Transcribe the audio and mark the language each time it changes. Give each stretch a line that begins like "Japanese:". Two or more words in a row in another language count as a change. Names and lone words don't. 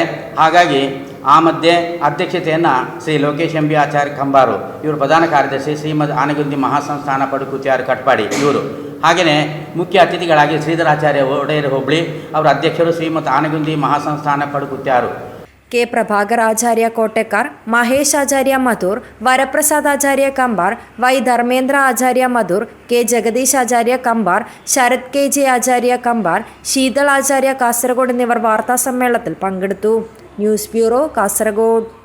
Kannada: ಹಾಗಾಗಿ ಆ ಮಧ್ಯೆ ಅಧ್ಯಕ್ಷತೆಯನ್ನು ಶ್ರೀ ಲೋಕೇಶ್ MB ಆಚಾರ್ಯ ಕಂಬಾರು, ಇವರು ಪ್ರಧಾನ ಕಾರ್ಯದರ್ಶಿ, ಶ್ರೀಮದ್ ಆನಗುಂದಿ ಮಹಾಸಂಸ್ಥಾನ ಪಡುಕುತ್ಯಾರು ಕಟ್ಪಾಡಿ ಇವರು. ಹಾಗೆಯೇ ಮುಖ್ಯ ಅತಿಥಿಗಳಾಗಿ ಶ್ರೀಧರಾಚಾರ್ಯ ಒಡೆಯರ್ ಹೋಬಳಿ ಅವರ ಅಧ್ಯಕ್ಷರು, ಶ್ರೀಮದ್ ಆನಗುಂದಿ ಮಹಾಸಂಸ್ಥಾನ ಪಡುಕುತ್ಯಾರು.
Malayalam: K. പ്രഭാകർ ആചാര്യ കോട്ടക്കാർ, മഹേഷ് ആചാര്യ മധൂർ, വരപ്രസാദ് ആചാര്യ കമ്പാർ, Y. ധർമ്മേന്ദ്ര ആചാര്യ മധൂർ, K. ജഗദീഷ് ആചാര്യ കമ്പാർ, ശരത് KJ ആചാര്യ കമ്പാർ, ശീതൾ ആചാര്യ കാസർഗോഡ് എന്നിവർ വാർത്താ സമ്മേളനത്തിൽ പങ്കെടുത്തു. ന്യൂസ് ബ്യൂറോ, കാസർഗോഡ്.